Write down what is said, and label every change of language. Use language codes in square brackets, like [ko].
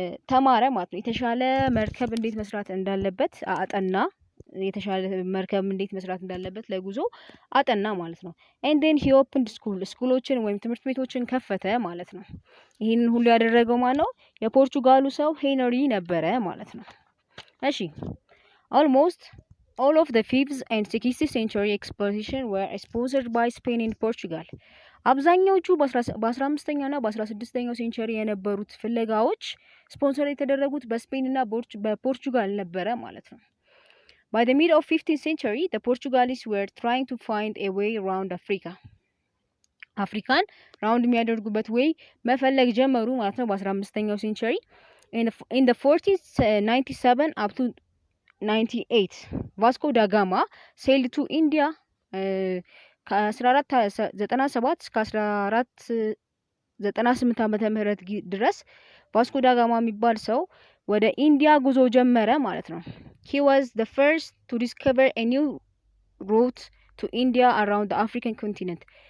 [am] ተማረ ማለት ነው። የተሻለ መርከብ እንዴት መስራት እንዳለበት አጠና። የተሻለ መርከብ እንዴት መስራት እንዳለበት ለጉዞ አጠና ማለት ነው። [en] and then he opened [am] ስኩሎችን ወይም ትምህርት ቤቶችን ከፈተ ማለት ነው። ይህንን ሁሉ ያደረገው ማን ነው? የፖርቹጋሉ ሰው ሄንሪ ነበረ ማለት ነው። እሺ [en] almost all of the 5th and 16th century exploration were sponsored by Spain and Portugal. [am] አብዛኛዎቹ በ15ኛው እና በ16ኛው ሴንቸሪ የነበሩት ፍለጋዎች ስፖንሰር የተደረጉት በስፔን እና በፖርቹጋል ነበረ ማለት ነው። [en] By the mid of 15th century, the Portuguese were trying to find a way around Africa. [am] አፍሪካን ራውንድ የሚያደርጉበት ዌይ መፈለግ ጀመሩ ማለት ነው በ15ኛው ሴንቸሪ። [en] in the 1497 up to 98 [am] ቫስኮ ዳ ጋማ [en] sailed to India [am] ከ1497 እስከ 1498 ዓመተ ምህረት ድረስ ቫስኮ ዳ ጋማ የሚባል ሰው ወደ ኢንዲያ ጉዞ ጀመረ ማለት ነው። [en] he was the first to discover a new route to India around the African continent.